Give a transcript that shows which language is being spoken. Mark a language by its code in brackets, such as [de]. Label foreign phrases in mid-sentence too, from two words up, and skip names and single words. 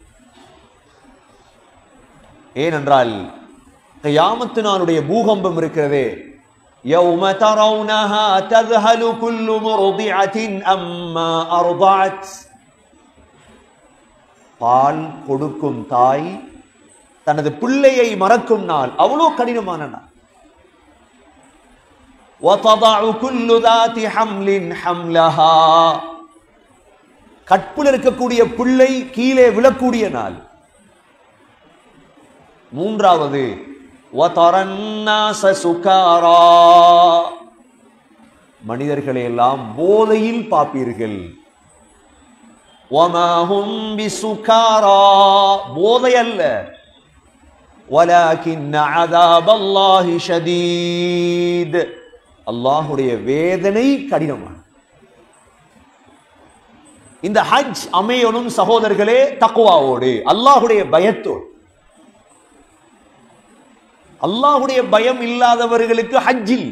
[ta] ஏனென்றால் கியாமத் நாளுடைய பூகம்பம் இருக்கிறதே, [ar] يوم ترونها تذهل كل مرضعة عما أرضعت, [ta] பால் கொடுக்கும் தாய் தனது பிள்ளையை மறக்கும் நாள், அவ்வளோ கடினமான நாள். [ar] وَتَضَعُ كُلُّ ذَاتِ حَمْلٍ حَمْلَهَا, [ta] கற்புல இருக்கக்கூடிய பிள்ளை கீழே விழக்கூடிய நாள். [ar] மூன்றாவது وَتَرَى النَّاسَ سُكَارَى, [ta] மனிதர்களை எல்லாம் போதையில் பார்ப்பீர்கள். [ar] وَمَا هُمْ بِسُكَارَى, [ta] போதை அல்ல. [ar] وَلَكِنَّ عَذَابَ اللَّهِ شَدِيدٌ, [ta] அல்லாஹ்வுடைய வேதனை கடினமான. இந்த ஹஜ் அமையணும் சகோதரர்களே தக்வாவோடு, அல்லாஹ்வுடைய பயத்தோடு. அல்லாஹ்வுடைய பயம் இல்லாதவர்களுக்கு ஹஜ் இல்லை.